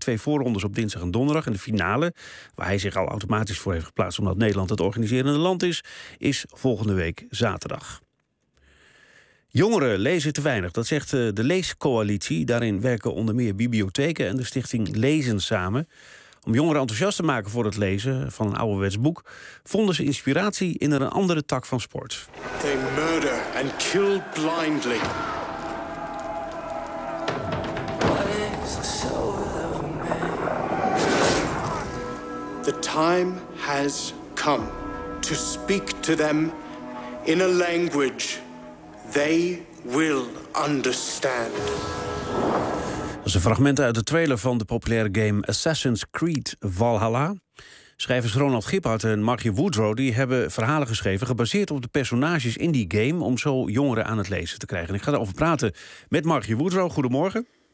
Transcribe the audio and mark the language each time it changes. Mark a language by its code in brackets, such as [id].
[nl] 2 voorrondes op dinsdag en donderdag. En de finale, waar hij zich al automatisch voor heeft geplaatst, omdat Nederland het organiserende land is volgende week zaterdag. Jongeren lezen te weinig, dat zegt de Leescoalitie. Daarin werken onder meer bibliotheken en de stichting Lezen samen. Om jongeren enthousiast te maken voor het lezen van een ouderwets boek vonden ze inspiratie in een andere tak van sport. [en] They murder and kill blindly. What is the soul of a man? The time has come to speak to them in a language they will understand. [nl] Dat is een fragment uit de trailer van de populaire game Assassin's Creed Valhalla. Schrijvers Ronald Gippard en Margie Woodrow die hebben verhalen geschreven gebaseerd op de personages in die game om zo jongeren aan het lezen te krijgen. En ik ga erover praten met Margie Woodrow. Goedemorgen.